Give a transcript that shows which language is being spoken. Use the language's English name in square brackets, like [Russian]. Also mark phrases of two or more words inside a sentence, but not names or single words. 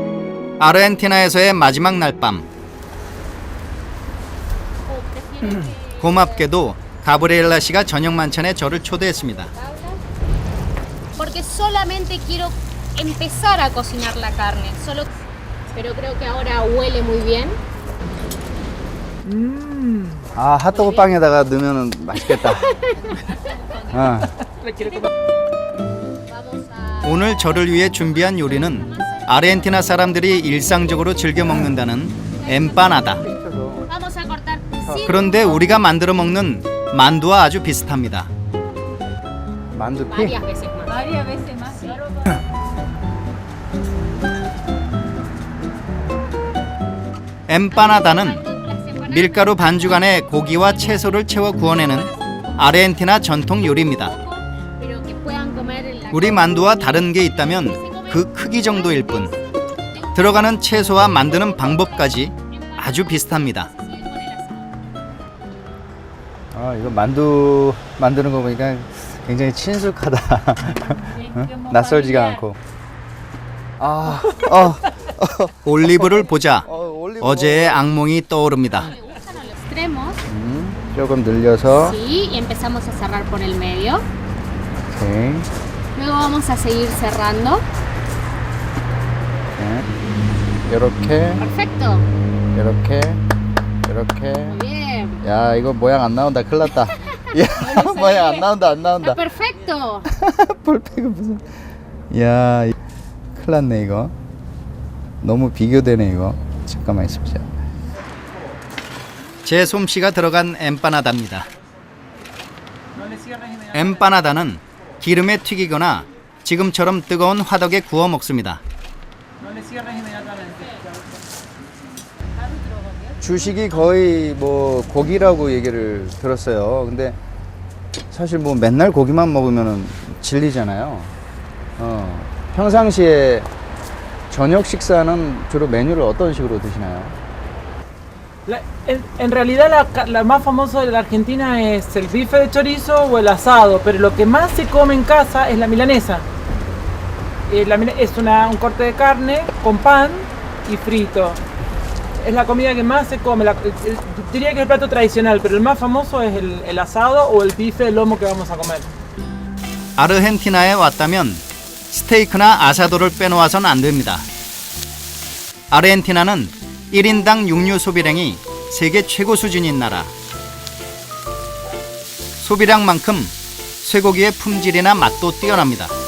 [Korean] 아르헨티나에서의 마지막 날밤. 고맙게도 가브리엘라 씨가 저녁 만찬에 저를 초대했습니다. [Spanish] Porque solamente quiero empezar a cocinar la carne. Pero creo que ahora huele muy bien. [Korean] 아, 핫도그 빵에다가 넣으면 맛있겠다. 아. 오늘 저를 위해 준비한 요리는 아르헨티나 사람들이 일상적으로 즐겨 먹는다는 엠파나다. [Spanish] Vamos a cortar. [Korean] 그런데 우리가 만들어 먹는 만두와 아주 비슷합니다. 만두피? [Spanish] Varias veces más. Varias veces más. [Korean] 엠파나다는 밀가루 반죽 안에 고기와 채소를 채워 구워내는 아르헨티나 전통 요리입니다. [Spanish] Pero que puedan comer en la [Korean] 우리 만두와 다른 게 있다면 그 크기 정도일 뿐. 들어가는 채소와 만드는 방법까지 아주 비슷합니다. 아, 이거 만두 만드는 거 보니까 굉장히 친숙하다. 응? 낯설지가 않고. 아, 올리브를 보자 어제의 악몽이 떠오릅니다. [Spanish] extremos. [Korean] 조금 늘려서. [Spanish] Sí, y empezamos a cerrar por el medio. [Korean] 오케이. [Spanish] Luego vamos a seguir cerrando. [Korean] 이렇게. [Spanish] Perfecto. [Korean] 이렇게. 이렇게. [Spanish] Muy bien. [Korean] 야, 이거 모양 안 나온다. 큰일 났다. 야, 모양 안 나온다. 안 나온다. [Spanish] Está perfecto. [Korean] 볼펜은 무슨. 야, 큰일 났네 이거. 너무 비교되네 이거. 잠깐만 있어보자. 제 솜씨가 들어간 엠파나다입니다. 엠파나다는 기름에 튀기거나 지금처럼 뜨거운 화덕에 구워 먹습니다. 주식이 거의 뭐 고기라고 얘기를 들었어요. 근데 사실 뭐 맨날 고기만 먹으면 질리잖아요. 평상시에 저녁 식사는 주로 메뉴를 어떤 식으로 드시나요? [Spanish] En realidad la más famosa de la Argentina es el bife de chorizo o el asado, pero lo que más se come en casa es la milanesa. Es un corte de carne con pan y frito. Es la comida que más se come, diría que es el plato tradicional, pero el más famoso es el asado o el bife de lomo que vamos a comer. [Korean] 아르헨티나에 왔다면 스테이크나 아사도를 빼놓아선 안 됩니다. 아르헨티나는 1인당 육류 소비량이 세계 최고 수준인 나라. 소비량만큼 쇠고기의 품질이나 맛도 뛰어납니다.